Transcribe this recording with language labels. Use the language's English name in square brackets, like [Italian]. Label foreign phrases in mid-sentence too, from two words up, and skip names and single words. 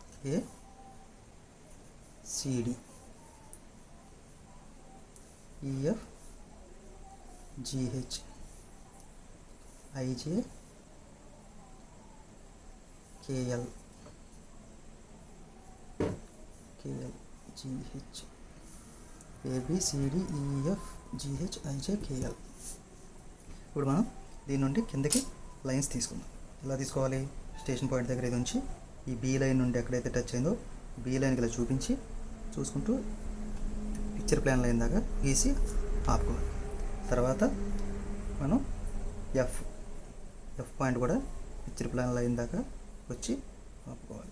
[English] ACD, EF, GH, IJ, KL, GH, ABCD, EF, GH, IJ, KL. [Telugu] ఇప్పుడు మనం దీని నుండి కిందకి లైన్స్ తీసుకుందాం. ఎలా తీసుకోవాలి? [English] station point [Telugu] దగ్గర ఇది ఉంచి ఈ [English] B line [Telugu] నుండి ఎక్కడైతే టచ్ అయిందో [English] B lineకి [Telugu] ఇలా చూసుకుంటూ [English] picture plan line [Telugu] దాకా గీసి ఆపుకోవాలి. తర్వాత మనం [English] F point [Telugu] కూడా [English] picture plan line [Telugu] దాకా వచ్చి ఆపుకోవాలి.